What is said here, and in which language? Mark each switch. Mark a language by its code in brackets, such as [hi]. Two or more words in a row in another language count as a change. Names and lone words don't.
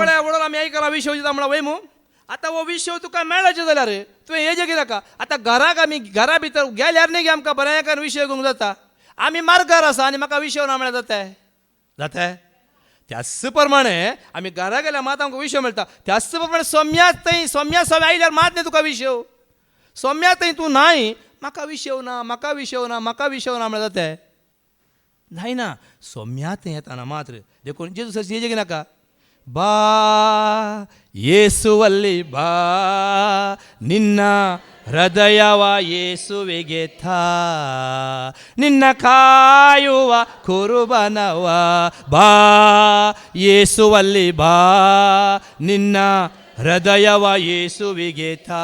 [kok] आमी आयकला विशेव दिता म्हणल्यार वय मू आतां हो विशेव तुका मेळचे जाल्यार तुवें हेजे कितें नाका आतां घराक आमी घरा भितर गेल्यार न्ही गे आमकां बऱ्याकान विशेव घेवंक जाता आमी मार्गार आसा आनी म्हाका विशेव ना म्हळ्यार जाता त्याच प्रमाणे आमी घरा गेल्यार मात आमकां विशेव मेळटा त्याच प्रमाणे सोम्या सवे आयल्यार मात न्ही तुका विशेव सोम्या थंय तूं नाय म्हाका विशेव ना म्हळ्यार जाता जायना सोम्या थंय येताना मात्र देखून जेजू हेजे नाका [kn] ಬಾ ಯೇಸುವಲ್ಲಿ ಬಾ ನಿನ್ನ ಹೃದಯವ ಯೇಸುವಿಗೆ ತಾ ನಿನ್ನ ಕಾಯುವ ಕುರುಬನವ ಬಾ ಯೇಸುವಲ್ಲಿ ಬಾ ನಿನ್ನ ಹೃದಯವ ಯೇಸುವಿಗೆ ತಾ